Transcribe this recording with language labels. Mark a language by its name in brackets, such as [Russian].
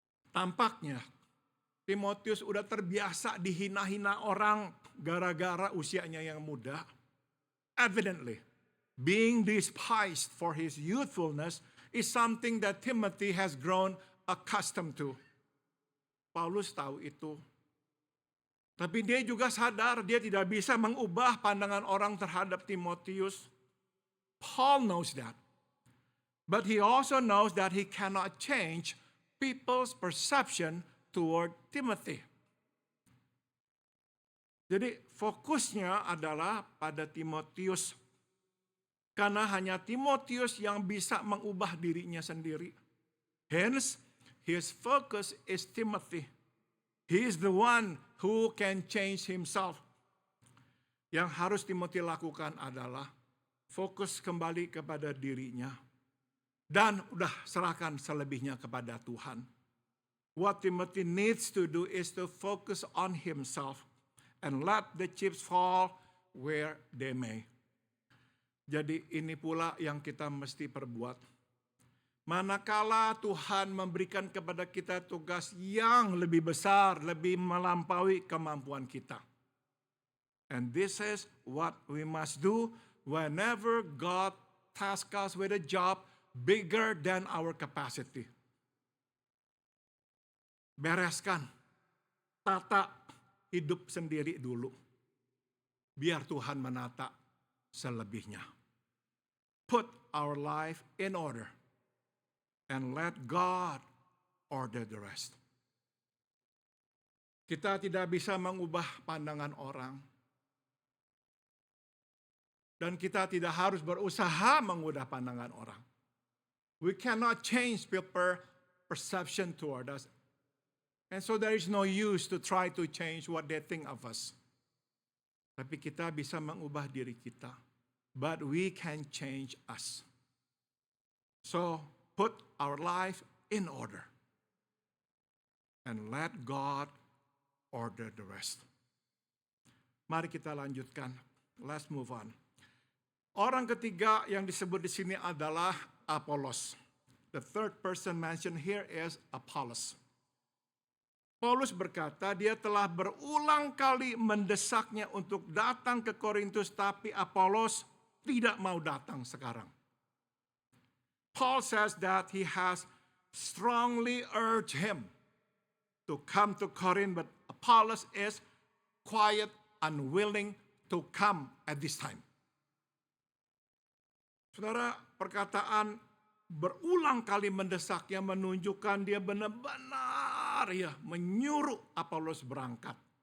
[Indonesian] Tampaknya Timotius udah terbiasa dihina-hina orang gara-gara usianya yang muda. [English] Evidently, being despised for his youthfulness is something that Timothy has grown accustomed to. [Indonesian] Paulus tahu itu. Tapi dia juga sadar dia tidak bisa mengubah pandangan orang terhadap Timotius. [English] Paul knows that. But he also knows that he cannot change people's perception toward Timothy. [Indonesian] Jadi fokusnya adalah pada Timotius. Karena hanya Timotius yang bisa mengubah dirinya sendiri. [English] Hence, his focus is Timothy. He is the one who can change himself. [Indonesian] Yang harus Timothy lakukan adalah fokus kembali kepada dirinya, dan udah serahkan selebihnya kepada Tuhan. [English] What Timothy needs to do is to focus on himself and let the chips fall where they may. [Indonesian] Jadi ini pula yang kita mesti perbuat. Manakala Tuhan memberikan kepada kita tugas yang lebih besar, lebih melampaui kemampuan kita. [English] And this is what we must do whenever God tasks us with a job bigger than our capacity. [Indonesian] Bereskan, tata hidup sendiri dulu. Biar Tuhan menata selebihnya. [English] Put our life in order. And let God order the rest. [Indonesian] Kita tidak bisa mengubah pandangan orang. Dan kita tidak harus berusaha mengubah pandangan orang. [English] We cannot change people's perception toward us. And so there is no use to try to change what they think of us. [Indonesian] Tapi kita bisa mengubah diri kita. [English] But we can change us. So, put our life in order. And let God order the rest. [Indonesian] Mari kita lanjutkan. [English] Let's move on. [Indonesian] Orang ketiga yang disebut di sini adalah Apollos. [English] The third person mentioned here is Apollos. [Indonesian] Paulus berkata dia telah berulang kali mendesaknya untuk datang ke Korintus, tapi Apollos tidak mau datang sekarang. [English] Paul says that he has strongly urged him to come to Corinth, but Apollos is quiet, unwilling to come at this time. [Indonesian] Saudara, perkataan berulang kali mendesaknya menunjukkan dia benar-benar menyuruh Apollos berangkat.